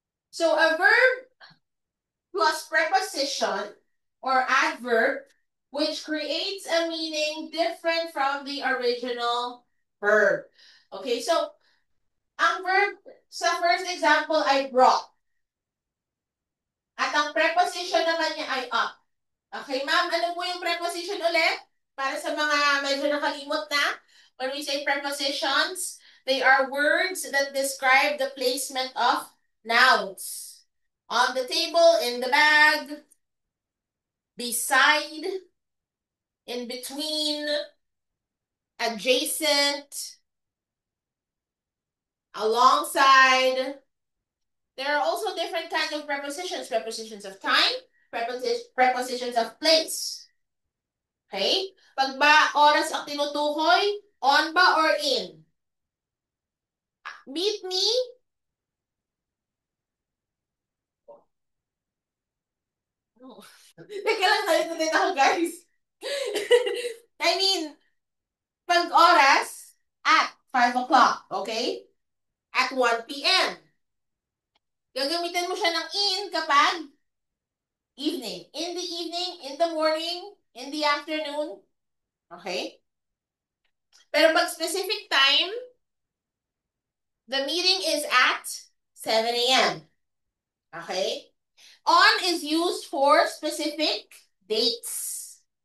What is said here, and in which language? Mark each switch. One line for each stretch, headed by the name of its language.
English: So, a verb plus preposition or adverb which creates a meaning different from the original verb.
Filipino: Okay, so ang verb sa first example ay brought. At ang preposition naman niya ay up. Okay, ma'am, ano po yung preposition ulit? Para sa mga medyo nakalimot na.
English: When we say prepositions, they are words that describe the placement of nouns. On the table, in the bag, beside, in between, adjacent, alongside. There are also different kinds of prepositions. Prepositions of time, prepositions of place. Okay?
Filipino: Pag ba oras ang tinutukoy, on ba or in?
English: Meet me.
Filipino: Oh. Teka lang, salita din ako, guys.
English: I mean,
Filipino: pag oras,
English: at 5 o'clock, okay? At 1 p.m.
Filipino: Gagamitin mo siya ng in kapag evening.
English: In the evening, in the morning, in the afternoon. Okay?
Filipino: Pero pag
English: specific time, the meeting is at 7 a.m. Okay? On is used for specific dates.